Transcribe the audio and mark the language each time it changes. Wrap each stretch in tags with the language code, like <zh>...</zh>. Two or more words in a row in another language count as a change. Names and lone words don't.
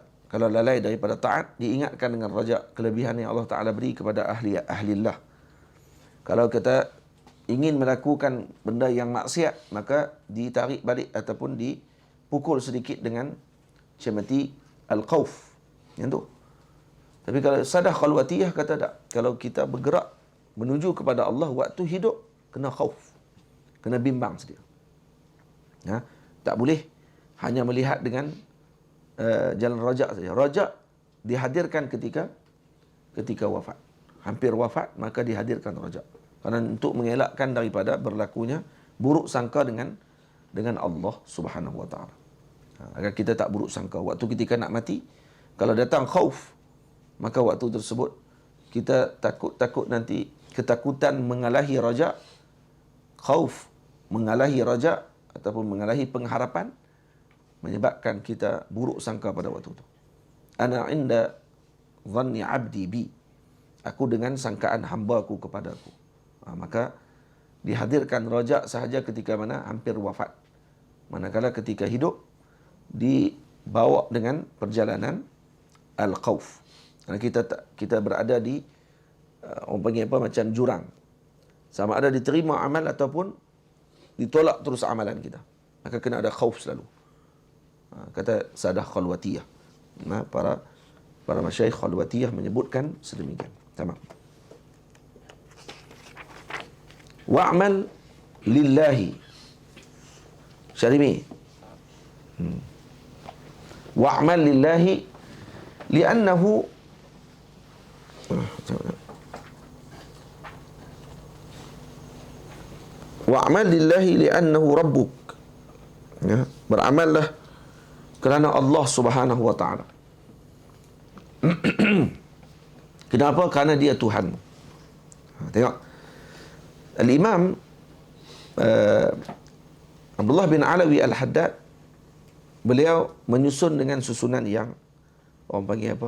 <ms>Kalau lalai daripada taat, diingatkan dengan raja, kelebihan yang Allah Ta'ala beri kepada ahlillah. Kalau kita ingin melakukan benda yang maksiat, maka ditarik balik ataupun dipukul sedikit dengan cemeti al-khawf. Yang tu. Tapi kalau sadah khalwatiyah kata tak. Kalau kita bergerak menuju kepada Allah waktu hidup, kena khauf. Kena bimbang sedia. Tak boleh hanya melihat dengan jalan rajak saja. Rajak dihadirkan ketika wafat. Hampir wafat, maka dihadirkan rajak. Karena untuk mengelakkan daripada berlakunya buruk sangka dengan</ms> <ar>الله سبحانه وتعالى.</ar> <ms>Agar kita tak buruk sangka waktu ketika nak mati, kalau datang khauf, maka waktu tersebut kita takut nanti ketakutan mengalahi raja, khauf mengalahi raja ataupun mengalahi pengharapan, menyebabkan kita buruk sangka pada waktu itu.</ms> <ar>أنا عند ظن عبدي بي.</ar> <ms>Aku dengan sangkaan hamba-Ku kepada aku. Maka dihadirkan raja sahaja ketika mana hampir wafat. Manakala ketika hidup dibawa dengan perjalanan al-khauf. Kerana kita berada di orang panggil apa, macam jurang. Sama ada diterima amal ataupun ditolak terus amalan kita. Maka kena ada khauf selalu. Kata Sadah Khalwatiyah. Para masyayikh Khalwatiyah menyebutkan sedemikian.</ms> <ar>تمام. واعمل لله. Syarimi. واعمل لله لأنه واعمل لله لأنه ربك.</ar> <ms>Ya, beramallah kerana</ms> <ar>الله سبحانه وتعالى.</ar> <ms>Kenapa? Kerana dia Tuhan. Tengok. Al-Imam Abdullah bin Alawi Al-Haddad, beliau menyusun dengan susunan yang orang panggil apa?</ms>